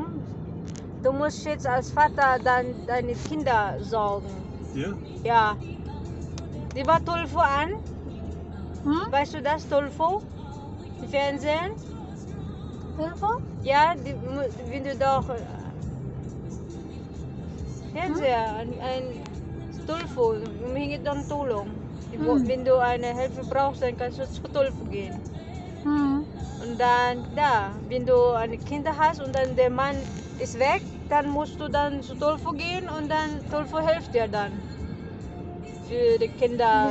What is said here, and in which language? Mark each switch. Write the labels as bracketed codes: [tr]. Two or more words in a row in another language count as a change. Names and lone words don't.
[de] Du musst jetzt als Vater dann deine Kinder sorgen. ja? Ja. Die war Tulfo an. Hm? Weißt du das, Tulfo? Die Fernsehen? Tulfo? Ja, wenn du doch Fernseher, ein Tulfo, [tl] humingi ng tulong. [de] Wenn du eine Hilfe brauchst, dann kannst du zu Tulfo gehen. Hm. Und dann, wenn du eine Kinder hast und dann der Mann ist weg, dann musst du dann zu Tulfo gehen und dann Tulfo hilft dir dann. Für die Kinder